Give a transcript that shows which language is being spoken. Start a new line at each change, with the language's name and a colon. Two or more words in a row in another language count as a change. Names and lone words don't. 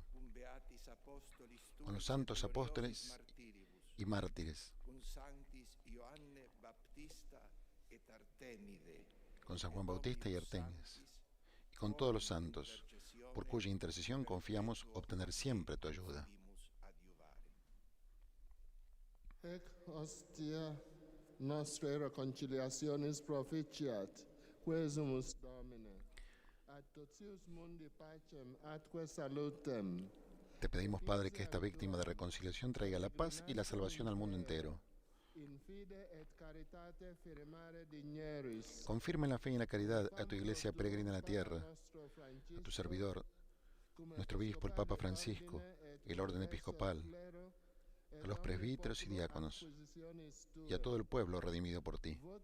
Spanish: Con los santos apóstoles y mártires. Con San Juan Bautista y Artémides. Y con todos los santos, por cuya intercesión confiamos obtener siempre tu ayuda.
Latin: Ec hostia nostre reconciliationis proficiat, quesumus Domine, ad totius mundi pacem atque salutem.
Spanish: Te pedimos, Padre, que esta víctima de reconciliación traiga la paz y la salvación al mundo entero. Confirma en la fe y en la caridad a tu iglesia peregrina en la tierra, a tu servidor, nuestro obispo, el Papa Francisco, el orden episcopal, a los presbíteros y diáconos, y a todo el pueblo redimido por ti.